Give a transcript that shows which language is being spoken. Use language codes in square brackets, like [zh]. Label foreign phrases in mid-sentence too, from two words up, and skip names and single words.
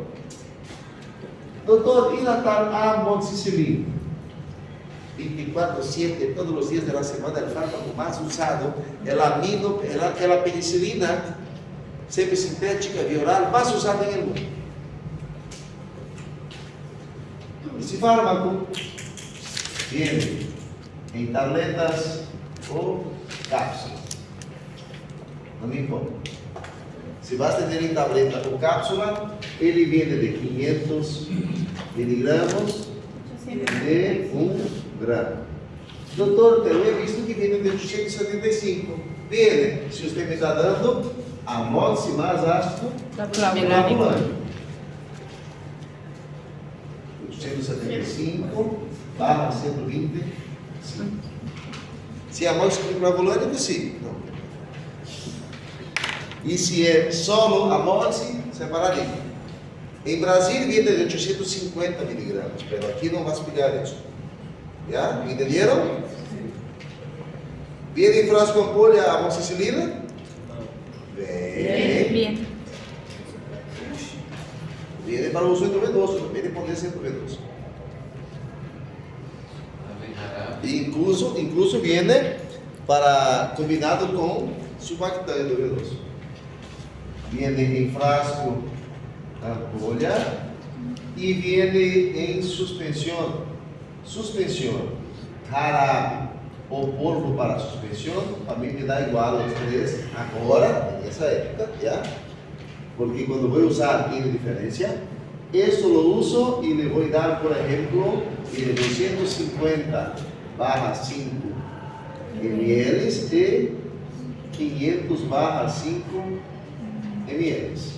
[pt] Doutor, e na tal amoxicilina? 24/7, todos os dias da semana, o fármaco mais usado é a penicilina semisintética via oral mais usada no mundo. Esse fármaco viene em tabletas ou cápsulas. Não me importa. [es] Se vas a [pt] ter em tableta ou cápsula, ele viene de 500 [es] miligramos de 1 gramo. [pt] Doutor, eu [es] he visto que viene [pt] de 875. Viene, se você me está dando amoxi mais ácido clavulânico. 875/125. Se é amoxi clavulânico, sim. Não. E se é solo amoxi, separadinho. Em Brasil [es] viene de 850 miligramos, [pt] mas aqui não vas pegar isso. [es] ¿Ya? ¿Entendieron? ¿Viene en frasco ampolla amoxicilina? Bien. Viene para uso endovenoso, no viene ponerse endovenoso. Incluso viene para combinado con surfactante endovenoso. Viene en frasco ampolla y viene en suspensión jarabe ou polvo para suspensão, [pt] para mim me dá igual os três agora, nessa época, já? Porque quando vou usar tem diferença. Isso [es] lo uso [pt] e le vou dar, por exemplo, de 250/5 ml e 500/5 ml.